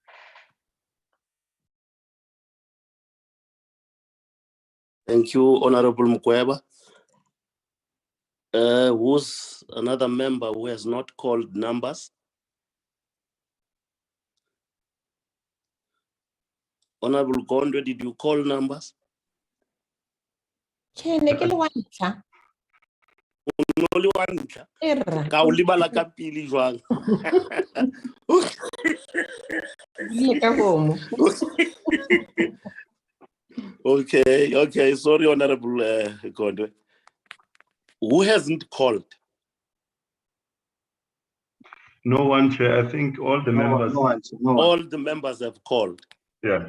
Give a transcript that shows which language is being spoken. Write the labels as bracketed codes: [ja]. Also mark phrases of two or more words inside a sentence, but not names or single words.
[en] Thank you, Honorable Mkweba. Who's another member who has not called numbers? Honorable Gondwe, did you call numbers? Chair, [tn] ne ke le wa ntlha. [en] Only one. [tn] Erra. Ka o libala ka pili jwang. Le ka bomo. [en] Okay, sorry, Honorable Gondwe. Who hasn't called? No one, Chair. I think all the members. No one. All the members have called. Yeah.